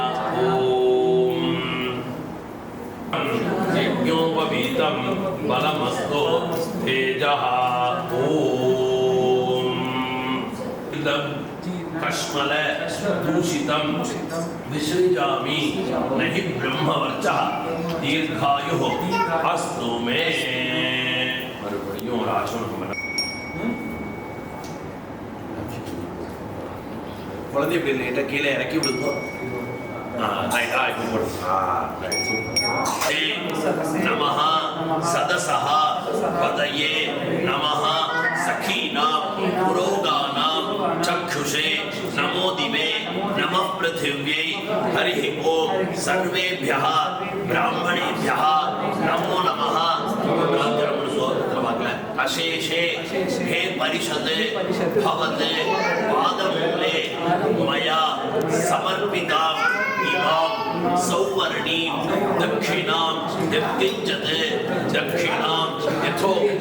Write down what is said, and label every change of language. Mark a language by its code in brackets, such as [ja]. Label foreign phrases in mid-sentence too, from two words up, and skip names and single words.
[sa] यज्ञोपवीतं बलमस्तु तेजः कश्मल दूषितं विसृजामि नहि ब्रह्मवर्चः दीर्घायुः अस्तु मे मरुपडियों राजन [ta] குழந்தை இப்படி லைட்டா கீழே இறக்கி விடுங்க ரைட்டா இப்போ போடு [sa] नमः सदसः पतये नमः சखीनां पुरोगानां चक्षुषे नमो दिवे नमः पृथिव्यै हरिः ओम सर्वेभ्यः ब्राह्मणेभ्यः नमो नमः अशेषे हे परिषद भवते पादमूले मया समर्पितां इमां सौवर्णीं दक्षिणां यत्किञ्चित् दक्षिणां यथोक्त